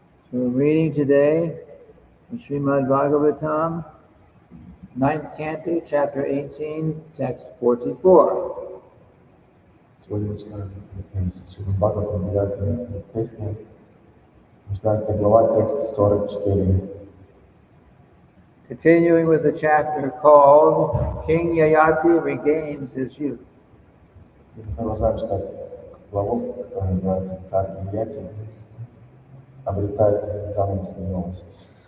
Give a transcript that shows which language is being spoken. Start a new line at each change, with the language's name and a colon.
English: So we're reading today from Srimad-bhagavatam, 9th Canto, Chapter 18, Text 44.
Russian: Сегодня читаем из Сримад-бхагаватам 9 песни, 16 глава, текст 44.
English: Continuing with the chapter called King Yayati Regains His Youth.
Russian: Продолжаем читать главу, которая называется «Царь Yayati обретает заново свою молодость».